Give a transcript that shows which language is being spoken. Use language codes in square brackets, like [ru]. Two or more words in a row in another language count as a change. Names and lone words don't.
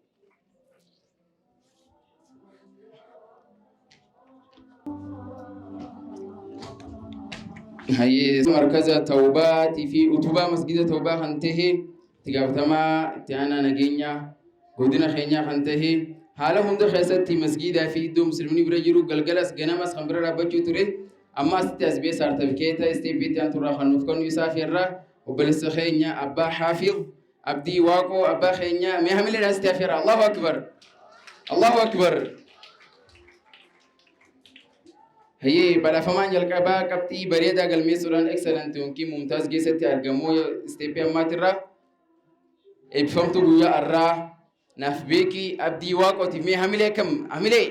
[om] Hayyee markaza Tawbaatii fi utubaa masgida Tawbaa kan ta'e itti gaafatamaa itti aanaa nageenya godina keenyaa kan ta'e haala hunda keessatti masgidaa fi iddoo musliimni bira jiru galgalas ganamas kan bira dhaabbachuu ture. Amma asitti as bahee sartifikeeta isteepiitti aanturraa kan nuuf kennu isaa feerra. Obboleessa keenya abbaa Haafiz Abdii Waaqoo abbaa keenya mee hamilee asitti afeera. [ar] Allahu akbar. Allahu akbar. [om] Hayyee badhaafamaan jalqabaa qabxii bareedaa galmeessuudhaan excellent yookiin mumtaaz keessatti argamu isteepii ammaatirraa eebbifamtuu guyyaa har'aa naaf beekii Abdii Waaqooti mee hamilee kam hamilee.